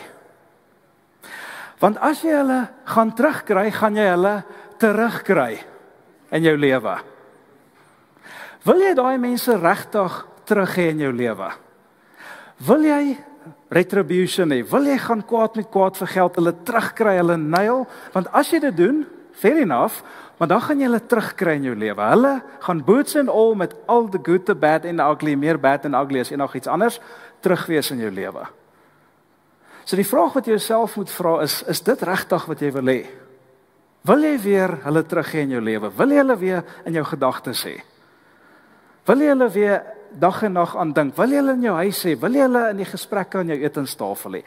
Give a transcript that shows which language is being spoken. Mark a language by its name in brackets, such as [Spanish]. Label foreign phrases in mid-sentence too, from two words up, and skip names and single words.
[Afrikaans] Want as jy hulle gaan terugkry, gaan jy hulle terugkry in jou lewe. Wil jy daai mense regtig terug hê in jou lewe? Wil jy retribution hê? Wil jy gaan kwaad met kwaad vergeld, hulle terugkry, hulle nail? Want as jy dit doen, [English] fair enough, [Afrikaans] maar dan gaan jy hulle terugkry in jou lewe. Hulle gaan [English] boots and all [Afrikaans] met al [English] the good, the bad and the ugly, [Afrikaans] meer [English] bad and ugly [Afrikaans] as enigiets anders, terugwees in jou lewe. So die vraag wat jy jouself moet vra is dit regtig wat jy wil hê? Wil jy weer hulle terug hê in jou lewe? Wil jy hulle weer in jou gedagtes hê? Wil jy hulle weer dag en nag aan dink? Wil jy hulle in jou huis hê? Wil jy hulle in die gesprekke aan jou etenstafel hê?